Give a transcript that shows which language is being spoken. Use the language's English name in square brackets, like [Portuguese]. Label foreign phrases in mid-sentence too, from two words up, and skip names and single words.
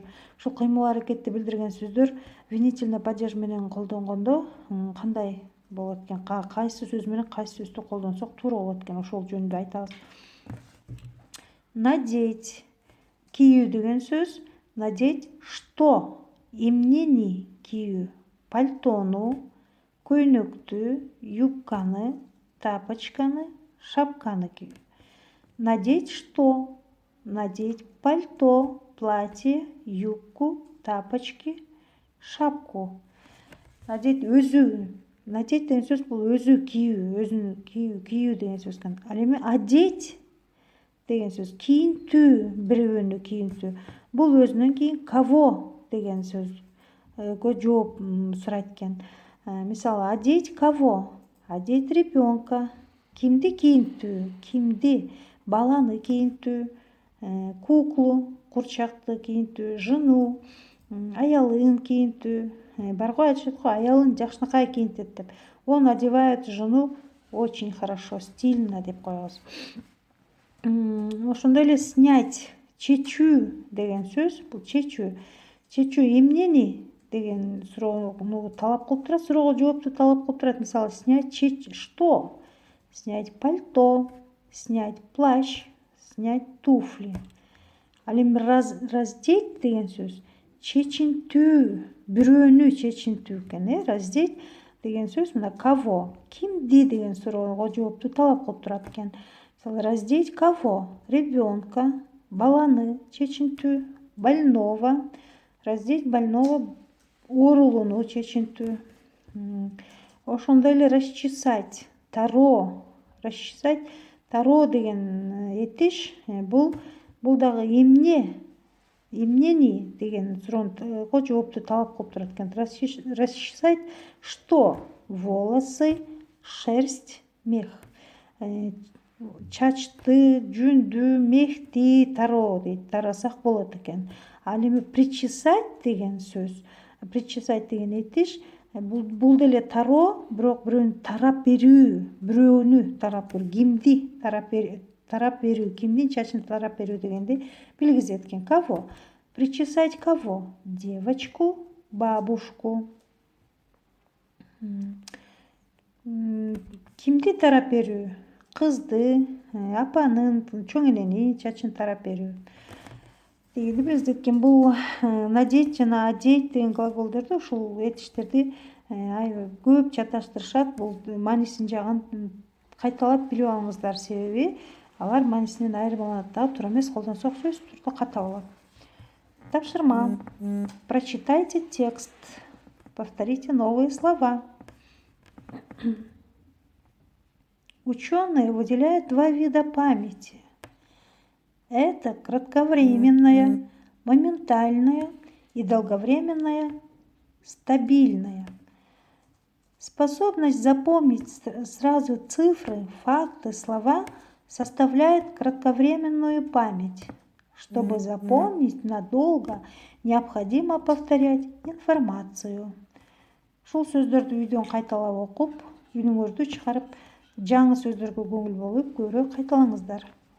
[Kyrgyz] Ушул кыймыл аракетти билдирген сөздөр [Russian] обвинительный падеж [Kyrgyz] менен колдонгондо кандай болот экен, кайсы сөз менен кайсы сөздү колдонсок туура болот экен, ошол жөнүндө айтабыз. Надеть, кийүү деген сөз. [Russian] Надеть что? [Kyrgyz] Эмнени кийүү? Пальтону, көйнөктү, юбканы, тапочканы, шапканы кийүү. [Russian] Надеть что? Надеть пальто, платье, юбку, тапочки, шапку. [Kyrgyz] Надеть өзү. Надеть деген сөз бул өзү кийүү, өзүнү кийүү деген сөз экен. Ал эми одеть деген сөз кийинтүү, бирөөнү кийинтүү. Бул өзүнөн кийин кого деген сөзгө жооп сурайт экен. Мисалы, [Russian] одеть кого? Одеть ребенка. [Kyrgyz] Кимди кийинтүү? Кимди? Баланы кийинтүү, куклу, курчакты кийинтүү, жену, аялын кийинтүү. Барго айтышат го, аялын жакшынакай кийинтет деп. [Russian] Он одевает жену очень хорошо, стильно [Kyrgyz] деп коебуз. Ошондой эле снять, чечүү деген сөз. Бул чечүү. Чечүү эмнени деген суроону талап кылып турат, суроого жоопту талап кылып турат. Мисалы, [Russian] снять что? Снять пальто, снять плащ, снять туфли. [Kyrgyz] Ал эми раздеть деген сөз чечинтүү, бирөөнү чечинтүү экен. Раздеть деген сөз мына кого, кимди деген суроого жоопту талап кылып турат экен. Мисалы, [Russian] раздеть кого? [Kyrgyz] Ребенка, баланы чечинтүү, больного. [Russian] Раздеть больного, [Kyrgyz] оорулууну чечинтүү. Ошондой эле расчесать, таро. Расчесать, таро деген этиш, бул дагы эмнени деген суроого жоопту талап кылып турат экен. [Russian] Расчесать что? Волосы, шерсть, мех. [Kyrgyz] Чачты, жүндү, мехти таро дейт, тарасак болот экен. Ал эми причесать деген сөз, причесать деген этиш, бул деле таро, бирок бирөөнү тарап берүү, бирөөнү тарап берүү, кимди тарап берүү, кимдин чачын тарап берүү дегенди билгизет экен. [Russian] Кого? Причесать кого? Девочку, бабушку. [Kyrgyz] Кимди тарап берүү? Кызды, апанын, чоң эненин чачын тарап берүү дегенди билгизет экен. Бул надеть жана одеть деген глаголдорду, ушул этиштерди көп чаташтырышат. Бул маанисин жагын кайталап билип алыңыздар, себеби алар маанисинен айырмаланат. Да, туура эмес колдонсок сөзсүз түрдө ката болот. Тапшырма. [Russian] Прочитайте текст. Повторите новые слова. Ученые выделяют два вида памяти. Это кратковременная, моментальная и долговременная, стабильная. Способность запомнить сразу цифры, факты, слова составляет кратковременную память. Чтобы запомнить надолго, необходимо повторять информацию. [Kyrgyz] Ушул сөздөрдү үйдөн кайталап окуп, үнүңөрдү чыгарып, жаңы сөздөргө көңүл болуп, көбүрөөк кайталаңыздар.